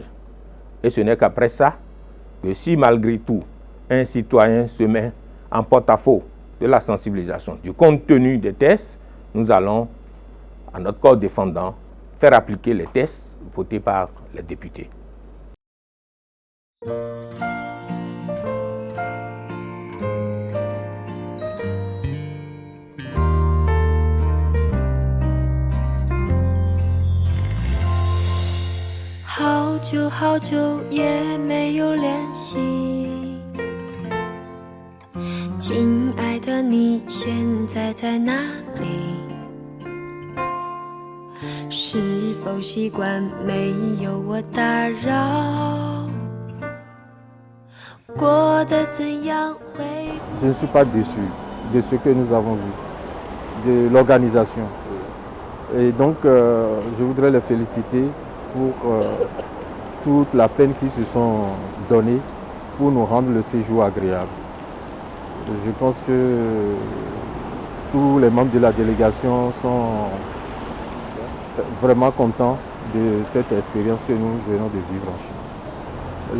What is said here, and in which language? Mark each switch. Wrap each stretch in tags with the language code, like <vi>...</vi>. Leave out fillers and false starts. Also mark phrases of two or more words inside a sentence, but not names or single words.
<fr>Et ce n'est qu'après ça que si malgré tout un citoyen se met en porte-à-faux de la sensibilisation, du contenu des tests, nous allons, à notre corps défendant, faire appliquer les tests votés par les députés.</fr> <zh>好久也没有联系，亲爱的，你现在在哪里？是否习惯没有我打扰？过得怎样？会不会</zh> <fr>Je ne suis pas déçu de ce que nous avons vu, de l'organisation. Et donc, je voudrais les féliciter pour toute la peine qu'ils se sont donnée pour nous rendre le séjour agréable. Je pense que tous les membres de la délégation sont vraiment contents de cette expérience que nous venons de vivre en Chine.</fr>